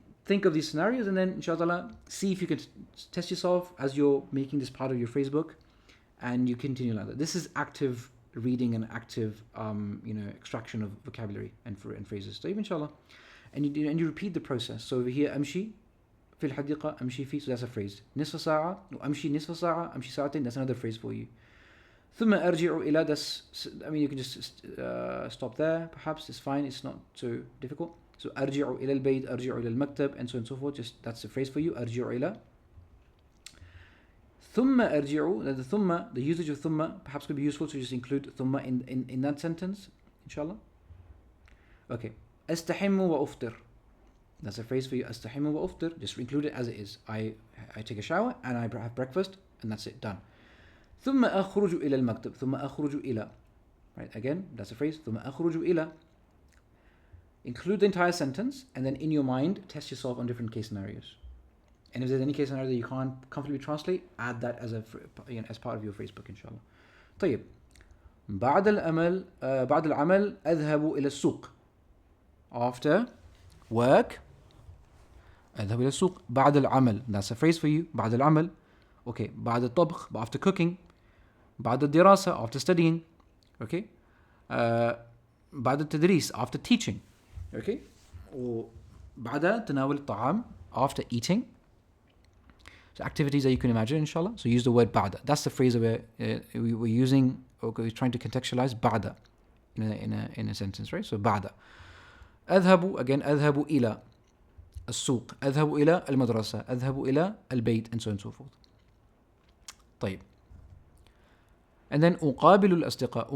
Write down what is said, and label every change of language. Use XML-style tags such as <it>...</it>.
<en>Think of these scenarios and then inshallah see if you can test yourself as you're making this part of your phrase book, and you continue like that. This is active reading and active extraction of vocabulary and phrases. So inshallah, and you repeat the process. So over here,</en> <ar>أمشي في الحديقة, أمشي في,</ar> <en>so that's a phrase.</en> <ar>نصف ساعة, أمشي نصف ساعة, أمشي ساعتين,</ar> <en>that's another phrase for you.</en> <ar>ثم أرجع إلى,</ar> <en>that's, you can just stop there, perhaps, it's fine, it's not so difficult. So</en> <ar>أرجع إلى البيت, أرجع إلى المكتب,</ar> <en>and so on and so forth, just that's a phrase for you.</en> <ar>أرجع إلى.</ar> <en>ثم أرجع, the ثم, the usage of ثم perhaps could be useful to just include ثم in that sentence, inshallah. Okay.</en> <ar>أستحم وأفطر.</ar> <en>That's a phrase for you. أستحم وأفطر. Just include it as it is. I take a shower and I have breakfast and that's it.</en> <ar>Done. ثم أخرج إلى المكتب. ثم أخرج إلى.</ar> <en>Right, again, that's a phrase.</en> <ar>ثم أخرج إلى.</ar> <en>Include the entire sentence and then in your mind test yourself on different case scenarios. And if there's any case scenario that you can't comfortably translate, add that as as part of your Facebook, inshallah.</en> <ar>طيب. بعد العمل أذهب إلى السوق.</ar> <en>After work,</en> <ar>أذهب إلى السوق. بعد العمل.</ar> <en>That's a phrase for you. بعد العمل. Okay.</en> <ar>بعد الطبخ.</ar> <en>After cooking.</en> <ar>بعد الدراسة.</ar> <en>After studying. Okay.</en> <ar>بعد التدريس.</ar> <en>After teaching. Okay.</en> <ar>وبعد تناول الطعام.</ar> <en>After eating. So activities that you can imagine, inshallah. So use the word بعد. That's the phrase that we're using, or we're trying to contextualize بعد in a sentence, right?</en> <ar>So بعد. أذهب, again, أذهب إلى السوق. أذهب إلى المدرسة. أذهب إلى البيت,</ar> <en>and so on and so forth. طيب. And then</en> <ar>أقابل الأصدقاء.</ar>